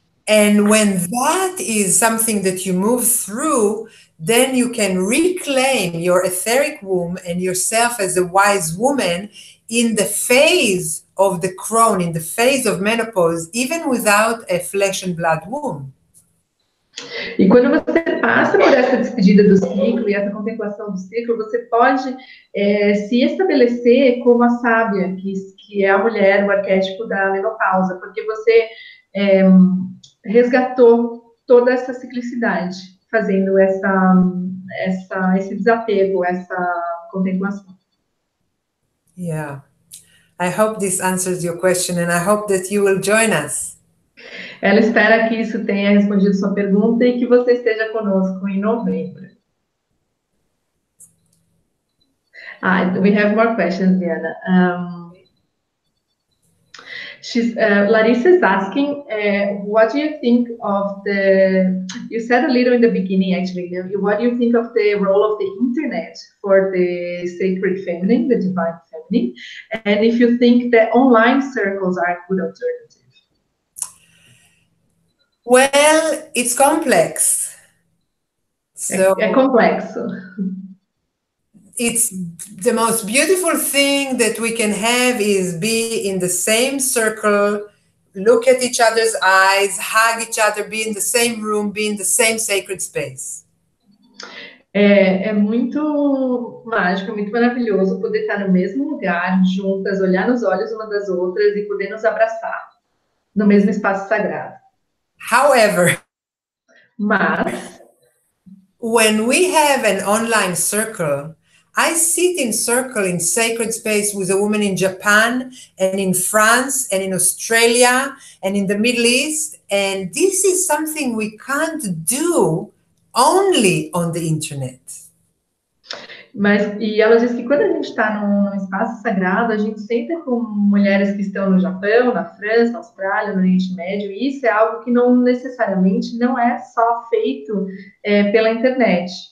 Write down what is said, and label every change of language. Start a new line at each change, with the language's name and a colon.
English: And when that is something that you move through, then you can reclaim your etheric womb and yourself as a wise woman in the phase of the crone, in the phase of menopause, even without a flesh and blood womb.
Portuguese: E quando você passa por essa despedida do ciclo e essa contemplação do ciclo, você pode se estabelecer como a sábia, que é a mulher, o arquétipo da menopausa, porque você resgatou toda essa ciclicidade, fazendo esse desapego, essa contemplação.
English: Yeah. I hope this answers your question, and I hope that you will join us.
Portuguese: Ela espera que isso tenha respondido sua pergunta e que você esteja conosco em novembro.
English: We have more questions, DeAnna. Larissa is asking, what do you think of you said a little in the beginning, actually, what do you think of the role of the internet for the sacred feminine, the divine feminine, and if you think that online circles are a good alternative? Well, it's complex. So
Portuguese: É complexo.
English: It's the most beautiful thing that we can have is be in the same circle, look at each other's eyes, hug each other, be in the same room, be in the same sacred space.
Portuguese: É muito mágico, muito maravilhoso poder estar no mesmo lugar, juntas, olhar nos olhos uma das outras e poder nos abraçar no mesmo espaço sagrado.
English: However,
Portuguese: mas
English: when we have an online circle, I sit in circle in sacred space with a woman in Japan and in France and in Australia and in the Middle East, and this is something we can't do only on the internet.
Portuguese: E ela diz que quando a gente está num espaço sagrado, a gente senta com mulheres que estão no Japão, na França, na Austrália, no Oriente Médio, e isso é algo que não necessariamente não é só feito pela internet.